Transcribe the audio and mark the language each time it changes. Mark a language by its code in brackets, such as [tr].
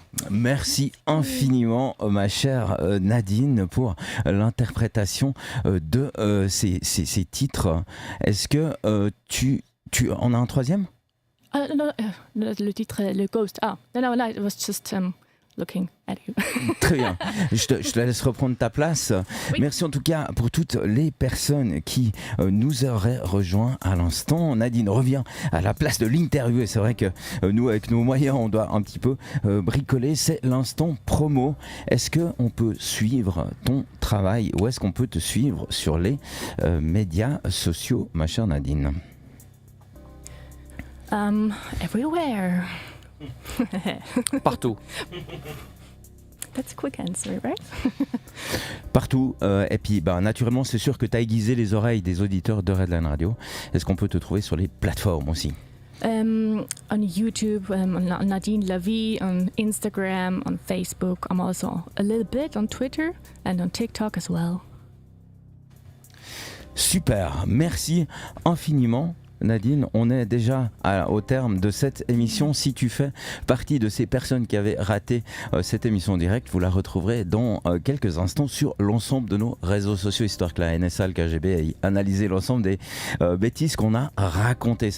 [fr] Merci infiniment, ma chère Nadeen, pour l'interprétation de ces titres. Est-ce que tu en as un troisième? No, le titre, le Ghost. [en] Ah, no, I was just looking at you. [fr] Très bien, je te laisse reprendre ta place. Oui. Merci en tout cas pour toutes les personnes qui nous auraient rejoints à l'instant. Nadeen revient à la place de l'interview et c'est vrai que nous, avec nos moyens, on doit un petit peu bricoler. C'est l'instant promo. Est-ce qu'on peut suivre ton travail ou est-ce qu'on peut te suivre sur les médias sociaux, ma chère Nadeen? [en] Everywhere. [fr] Partout. [en] That's a quick answer, right? [fr] Partout. Et puis, naturellement, c'est sûr que tu as aiguisé les oreilles des auditeurs de Redline Radio. Est-ce qu'on peut te trouver sur les plateformes aussi? [en] On YouTube, on Nadeen Lavie, on Instagram, on Facebook. I'm also a little bit on Twitter and on TikTok as well. [fr] Super, merci infiniment. Nadeen, on est déjà au terme de cette émission. Si tu fais partie de ces personnes qui avaient raté cette émission en direct, vous la retrouverez dans quelques instants sur l'ensemble de nos réseaux sociaux, histoire que la NSA, le KGB ait analysé l'ensemble des bêtises qu'on a racontées.